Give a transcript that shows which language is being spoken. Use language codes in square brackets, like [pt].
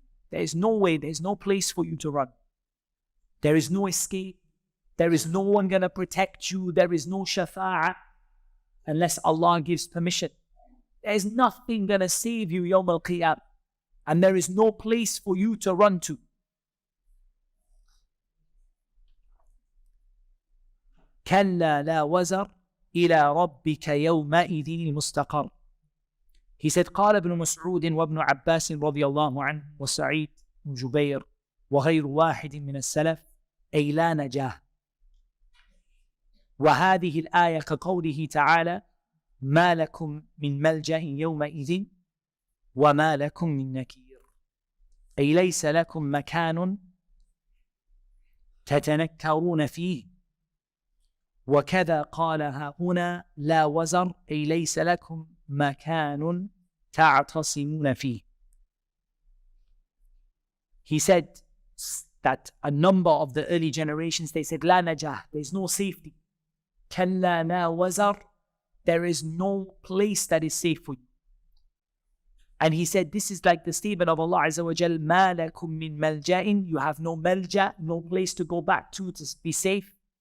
[en] There is no way, there is no place for you to run. There is no escape. There is no one going to protect you. There is no shafa'ah unless Allah gives permission. There is nothing going to save you Yawm al-Qiyamah. And there is no place for you to run to. [ar] كلا لا وزر إلى ربك يومئذ المستقر. He said, قال ابن مسعود وابن عباس رضي الله عنه وسعيد بن جبير وغير واحد من السلف أي لا نجاه. وهذه الآية كقوله تعالى ما لكم من ملجأ يومئذ وما لكم من نكير. أي ليس لكم مكان تتنكرون فيه. وكذا قالها هنا لا وزر أي ليس لكم مكان تعتصمون فيه. [en] He said that a number of the early generations, they said لا نجاه, there is no safety. كلا لا وزر, there is no place that is safe for you. And he said this is like the statement of Allah Azza wa Jal, ما لكم من ملجأ, you have no malja, no place to go back to be safe.